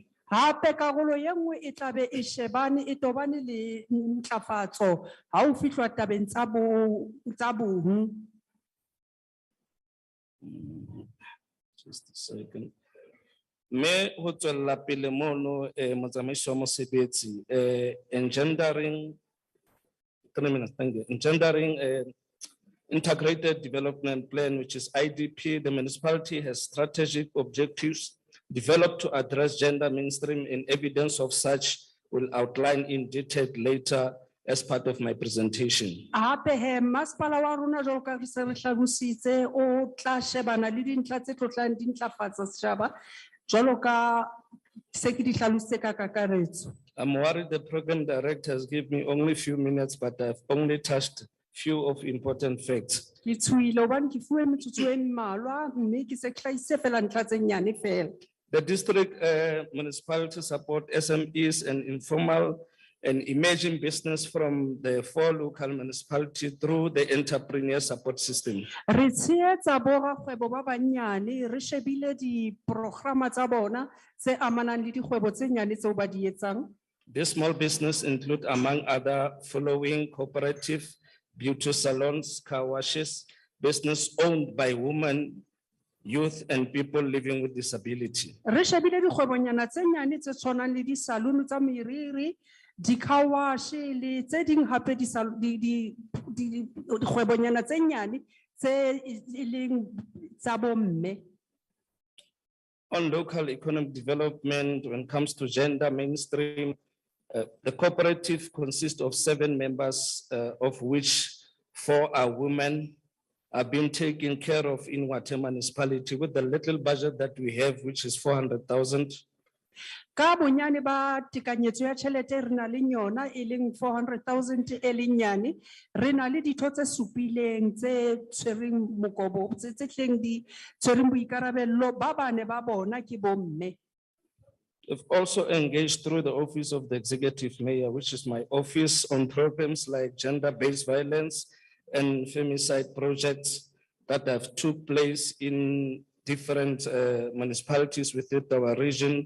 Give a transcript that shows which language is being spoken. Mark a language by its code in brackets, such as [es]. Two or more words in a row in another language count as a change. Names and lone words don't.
[st] Hape karolo ye nngwe e tla be e shebane e tobane le ntlafatso ha o fihlwa tabeng tsa bong. [en] Just a second. [st] Me ho tswella pele mono motsamaiso wa mosebetsi [en] engendering integrated development plan, which is IDP. The municipality has strategic objectives developed to address gender mainstream, and evidence of such will outline in detail later as part of my presentation. [st] Hape he masipala wa rona jwalo ka re se re hlalositse o tla shebana le dintlha tse tlotlang di ntlafatsa setjhaba jwalo ka se ke di hlalositse ka kakaretso. [en] I'm worried the program director has given me only a few minutes, but I've only touched few of important facts. [st] Ke tshohile hobane ke fuwe metsotso e mmalwa mme ke se ke hlahise fela ntlha tse nyane fela. [en] The district municipality support SMEs and informal and emerging business from the 4 local municipalities through the entrepreneur support system. [st] Re tshehetsa borakgwebo ba banyane re shebile di-programa tsa bona tse amanang le dikgwebo tse nyane tseo ba di etsang. [en] This small business include among other following cooperative, beauty salons, car washes, business owned by women, youth and people living with disability. [st] Re shebile dikgwebonyana tse nyane tse tshwanang le di-salon tsa meriri [en] di-car wash [st] le tse ding hape dikgwebonyana tse nyane tse e leng tsa bomme. [en] On local economic development, when it comes to gender mainstream, the cooperative consists of 7 members, of which 4 are women, are being taken care of in Wate municipality with the little budget that we have, which is 400,000. [st] Ka bonyane ba tekanyetso ya tjhelete re na le yona e leng 400,000 e leng nyane, re na le ditho tse supileng tse tshwereng mokobo tse tleng di tshwereng boikarabello ba bane ba bona ke bomme. [en] We've also engaged through the office of the executive mayor, which is my office, on programs like gender-based violence and femicide projects that have took place in different municipalities within our region.